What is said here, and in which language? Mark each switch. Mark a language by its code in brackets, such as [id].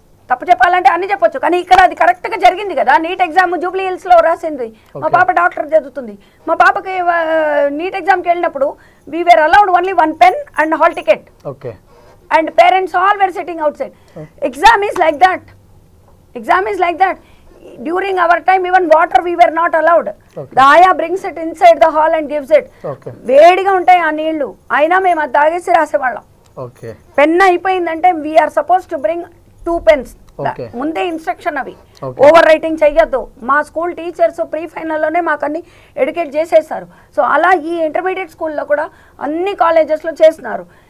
[te] తప్పు చెప్పాలంటే అన్ని చెప్పొచ్చు, కానీ ఇక్కడ అది కరెక్ట్గా జరిగింది కదా. నీట్ ఎగ్జామ్ జూబ్లీ హిల్స్లో రాసింది, మా పాప డాక్టర్ చదువుతుంది. మా పాపకి నీట్ ఎగ్జామ్కి వెళ్ళినప్పుడు [en] We were allowed only 1 pen and hall ticket, and parents all were sitting outside. Exam is like that. During our time, even water we were not allowed. The Aya brings it inside the hall and gives it. [te] వేడిగా ఉంటాయి ఆ నీళ్లు, అయినా మేము అది తాగేసి రాసేవాళ్ళం. Pen అయిపోయిందంటే [en] We are suppose to bring 2 pens. [te] ముందే ఇన్స్ట్రక్షన్ అవి, ఓవర్ రైటింగ్ చెయ్యొద్దు. మా స్కూల్ టీచర్స్ ప్రీ ఫైనల్లోనే మాకు అన్ని ఎడ్యుకేట్ చేసేస్తారు. సో అలా ఈ ఇంటర్మీడియట్ స్కూల్లో కూడా అన్ని కాలేజెస్లో చేస్తున్నారు.